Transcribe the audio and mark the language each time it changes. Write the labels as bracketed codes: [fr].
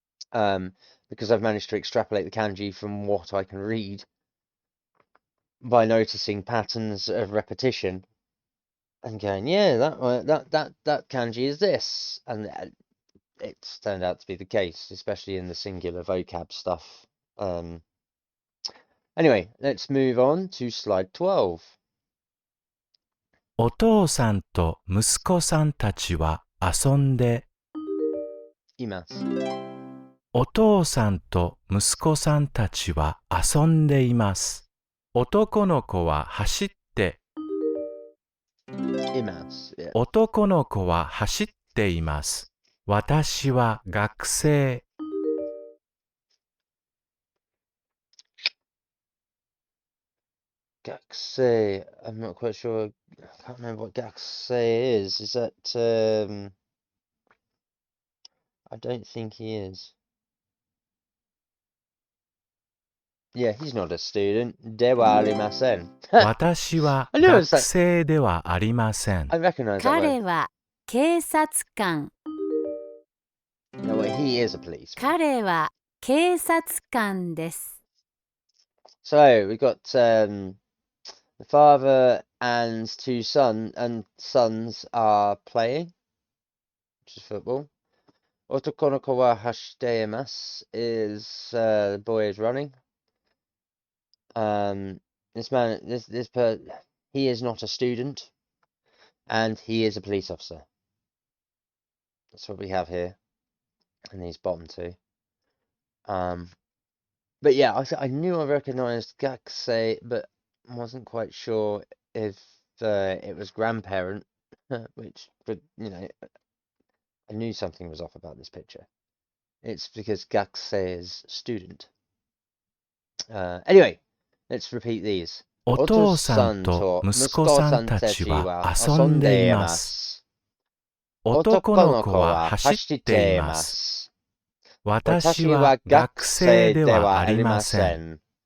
[en] Because I've managed to extrapolate the kanji from what I can read by noticing patterns of repetition and going, yeah, that kanji is this, and it's turned out to be the case, especially in the singular vocab stuff. Anyway, let's move on to slide 12. [ja] お父さんと息子さんたちは遊んでいます。お父さんと息子さんたちは遊んでいます。男の子は走っています。 [en] Yeah. [ja] 男の子は走っています。私は学生。 [en] Gakusei, I'm not quite sure. I can't remember what Gakusei is. Is that I don't think he is. Yeah, he's not a student. [ja] ではありません。私は学生ではありません。 [en] I recognize that word. [ja] 彼は警察官。 [en] No, well, he is a policeman. [ja] 彼は警察官です。 [en] So we've got the father and two sons are playing, which is football. [ja] Otokonoko wa hashite imasu [en] is the boy is running. He is not a student, and he is a police officer. That's what we have here in these bottom two. But yeah, I knew I recognised gakusei, but wasn't quite sure if it was grandparent, which, but you know, I knew something was off about this picture. It's because gakusei is student. Anyway, let's repeat these. [ja] お父さんと息子さんたちは遊んでいます。男の子は走っています。私は学生ではありません。